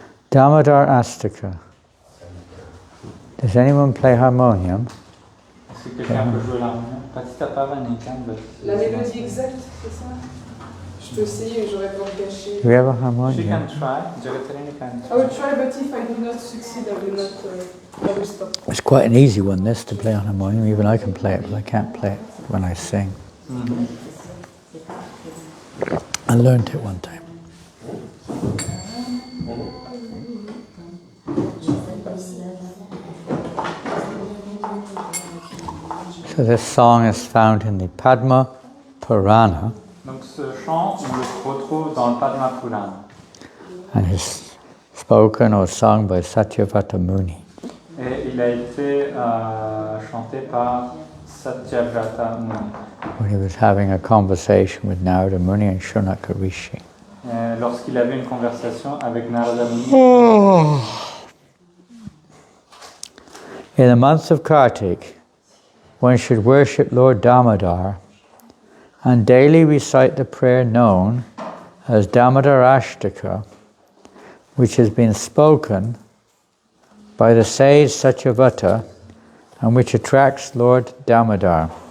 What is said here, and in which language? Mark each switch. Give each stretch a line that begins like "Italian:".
English: Damodarastakam. Does anyone play harmonium?
French: Est-ce que quelqu'un peut jouer l'harmonium? Patita Pavanekan, but... La mélodie exacte, c'est ça? Je peux essayer, mais j'aurais peur de gâcher.
English: Do we have a She harmonium? can try. Jagatarina can I try. will try, but if I do not succeed, I will stop. It's quite an easy one, this, to play on harmonium. Even I can play it, but I can't play it when I sing. I learned it one time. So this song is found in the Padma Purana.
French: Donc ce chant, on le retrouve dans le Padma Purana.
English: And is spoken or sung by Satyavata Muni.
French: Et il a été chanté par Satyavrata Muni.
English: When he was having a conversation with Narada Muni and Shunaka Rishi.
French: Lorsqu'il avait une conversation avec Narada Muni.
English: In the month of Kartik, one should worship Lord Damodar and daily recite the prayer known as Damodarastakam, which has been spoken by the sage Satyavata and which attracts Lord Damodar.